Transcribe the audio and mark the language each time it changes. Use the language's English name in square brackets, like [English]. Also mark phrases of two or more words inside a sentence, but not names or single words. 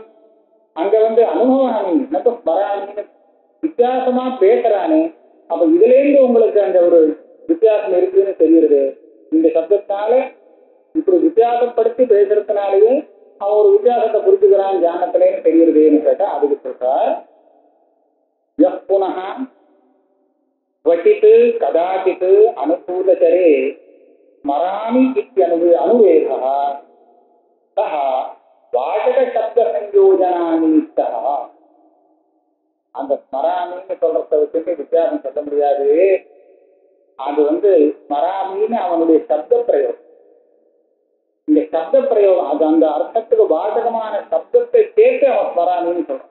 [Tamil] அங்க அனுபவாமி நம்ம ஸ்மராமின்னு வித்தியாசமா பேசுறானே. அப்ப இதுல இருந்து உங்களுக்கு அந்த ஒரு வித்தியாசம் இருக்குன்னு தெரியுது. இந்த சப்தத்தினால இப்படி வித்தியாசப்படுத்தி பேசுறதுனாலேயே அவன் ஒரு வித்தியாசத்தை புரிஞ்சுக்கிறான் ஞானத்திலேன்னு தெரியுதுன்னு கேட்டா அதுக்கு சொல்றார், [Sanskrit] புனः क्वचित् कदाचित् अनुकूलचरे स्मरामि इत्यनुवेदः सः वाचकशब्दसंयोजनानिमित्तः. [Tamil] அந்த ஸ்மராமின்னு சொல்றத வச்சுட்டு வித்தியாசம் சொல்ல முடியாது. அது ஸ்மராமின்னு அவனுடைய சப்த பிரயோகம். இந்த சப்த பிரயோகம் அது அந்த அர்த்தத்துக்கு வாசகமான சப்தத்தை சேர்த்து அவன் ஸ்மராமின்னு சொல்றான்.